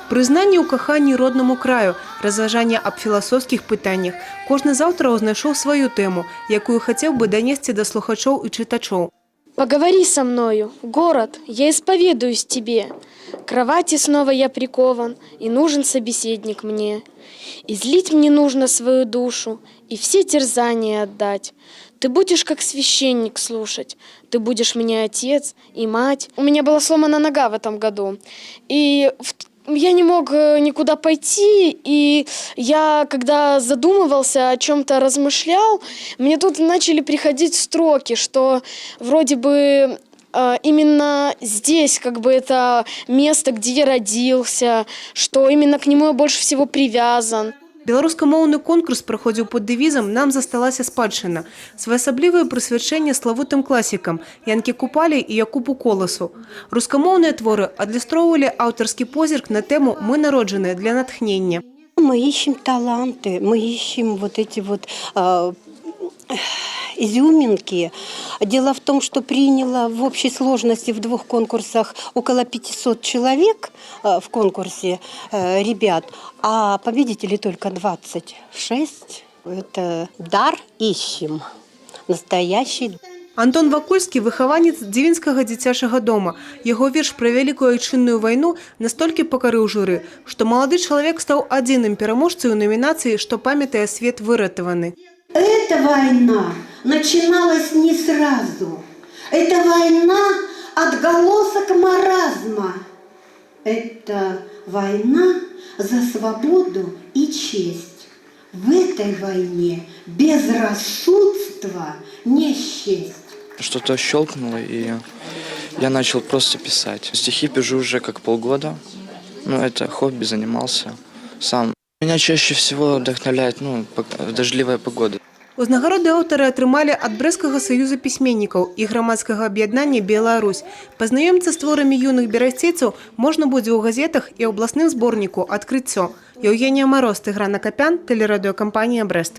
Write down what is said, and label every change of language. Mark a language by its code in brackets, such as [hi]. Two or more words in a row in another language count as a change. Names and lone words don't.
[be] Прызнанне ў каханні роднаму краю, разважанне аб філасофскіх пытаннях. Кожны з аўтараў знайшоў сваю тэму, якую хацеў бы данесці да слухачоў і чытачоў. [ru] Поговори со мною, город, я исповедуюсь тебе. К кровати снова я прикован, и нужен собеседник мне. Излить мне нужно свою душу, и все терзания отдать. Ты будешь как священник слушать, ты будешь мне отец и мать. У меня была сломана нога в этом году, и я не мог никуда пойти, и я, когда задумывался, о чем-то размышлял, мне тут начали приходить строки, что вроде бы именно здесь как бы это место, где я родился, что именно к нему я больше всего привязан. [be] Беларускамоўны конкурс праходзіў пад дэвізам «Нам засталася спадчына». Своеасаблівае прысвячэнне славутым класікам Янкі Купалі і Якубу Коласу. Рускамоўныя творы адлюстроўвалі аўтарскі позірк на тэму «Мы народжаныя для натхнення». [ru] Мы ищем таланты, мы ищем вот эти вот изюминки. Дело в том, что приняло в общей сложности в 2 конкурсах около 500 человек в конкурсе ребят, а победителей только 26. Это дар ищем, настоящий. [be] Антон Вакульскі – выхаванец Дзівінскага дзіцячага дома. Яго верш пра Вялікую Айчынную вайну настолькі пакарыў журы, што малады чалавек стаў адзіным пераможцай у номінацыі «Што памятае свет выратаваны». [ru] Эта война начиналась не сразу. Это война отголосок маразма. Это война за свободу и честь. В этой войне безрассудство не счесть. Что-то щелкнуло, и я начал просто писать. Стихи пишу уже как полгода. Это хобби, занимался сам. Меня чаще всего вдохновляет дождливая погода. [be] Узнагароды аўтары атрымалі ад Брэсцкага саюза пісьменнікаў і грамадскага аб'яднання «Беларусь». Пазнаёміцца з творамі юных берасцейцаў можна будзе ў газетах і абласным зборніку «Адкрыццё». Еўгенія Мароз, Тыгран Акапян, тэлерадыёкампанія «Брэст».